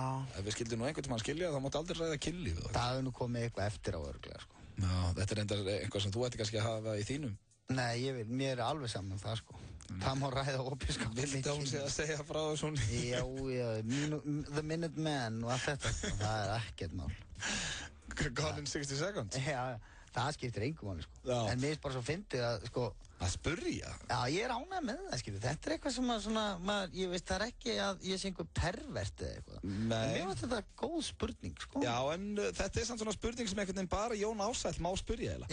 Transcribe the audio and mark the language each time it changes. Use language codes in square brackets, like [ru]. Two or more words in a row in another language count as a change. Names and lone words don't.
[is] Ef við skildum nú einhvern tímann skilja, þá máttu aldrei ræða kynlífið. Það hefur nú komið eitthvað eftir á örugglega, sko. Já, þetta reyndar eitthvað sem þú ætti kannski að hafa í þínum. Nei, mér alveg saman það, sko. Það má ræða opiðskap. Viltu hún sé að segja frá þessu? Já, The Minute Man og allt þetta, sko. Það ekkert mál. Gone in 60 seconds? Já, það skiptir engu máli, sko. Já. En mér bara svo fyndið að, sko... Að spurja? Já, ég ánægð með það, skilur. Þetta eitthvað sem að svona, ég veist, það ekki að ég sé einhver pervert eða eitthvað. Nei. En mér finnst þetta góð spurning, sko. Já, en þetta samt svona spurning sem einhvern veginn bara Jón Ársæll má spurja, eiginlega.